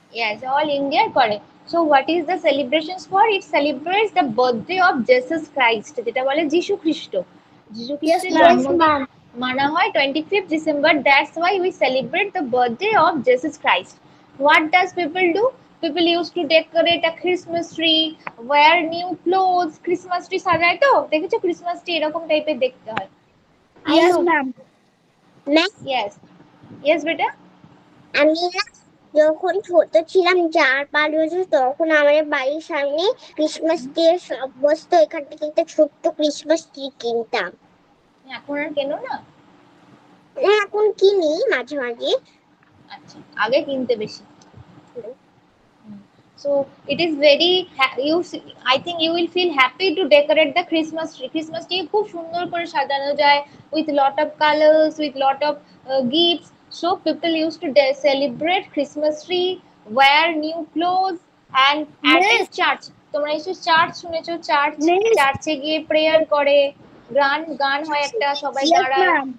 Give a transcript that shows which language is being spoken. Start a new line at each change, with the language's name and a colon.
English: Yes, all India করে। So what is the celebrations for? It celebrates the birthday of Jesus Christ,
Bangla: যেটা বলে যিশু খ্রিস্ট। যিশু খ্রিস্টের জন্মদিন মানা হয় 25th December.
English: That's why we celebrate the birthday of Jesus Christ. What does people do? People used to decorate a Christmas tree, wear new clothes.
Bangla: Christmas tree সাজায় তো, দেখেছো Christmas tree এরকম টাইপের দেখতে হয়।
English: Yes ma'am Yes, yes বেটা।
Bangla: আমি না যখন ছোট ছিলাম 4-5 বছর তখন আমাদের বাড়ির সামনে ক্রিসমাস ট্রি সব বসতো এখান থেকে একটা ছোট্ট ক্রিসমাস ট্রি কিনতাম এখন আর কেন না? এখন কিনি মাঝে মাঝে আচ্ছা, আগে কিনতে বেশি।
English: So it is very I think you will feel happy to decorate the Christmas tree. Christmas tree
Bangla: খুব সুন্দর করে সাজানো যায়
English: with lot of colors, with lot of gifts. So people used to celebrate Christmas tree, wear new clothes, and attend church.
Bangla: তোমরা নিশ্চয়ই church শুনেছো, চার্চে গিয়ে প্রেয়ার করে, গান হয় একটা, সবাই দাঁড়ায়।